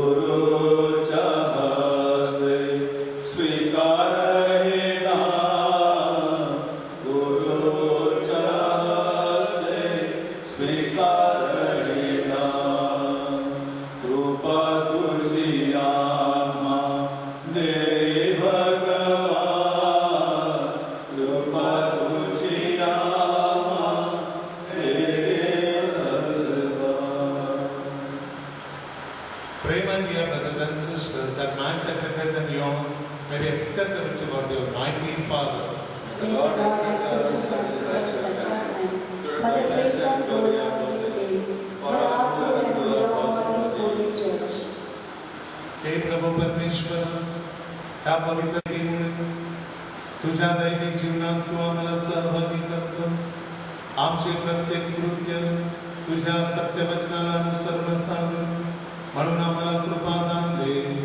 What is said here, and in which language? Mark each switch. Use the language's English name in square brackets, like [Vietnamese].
[Marathi] गुरुच्या हस्ते स्वीकार हे दान, गुरुच्या हस्ते स्वीकार हे दान. कृपा तुझी आम्हा दे भगवान, कृपा तुझी आम्हा दे भगवान. [English] Pray, my dear brothers and sisters, that my sacrifice and yours may be acceptable to God, the Almighty Father. May God accept our sacrifice and sacraments for the praise and glory of His name, for our good and good of all His holy church. [Marathi] हे प्रभू परमेश्वर, त्या पवित्र दिवशी तुझ्या दैनिक जीवनात तू आम्हाला सहभागी करतोस. आमचे प्रत्येक कृत्य तुझ्या सत्यवचनाला अनुसरण असावे म्हणून आम्हाला कृपादान दे.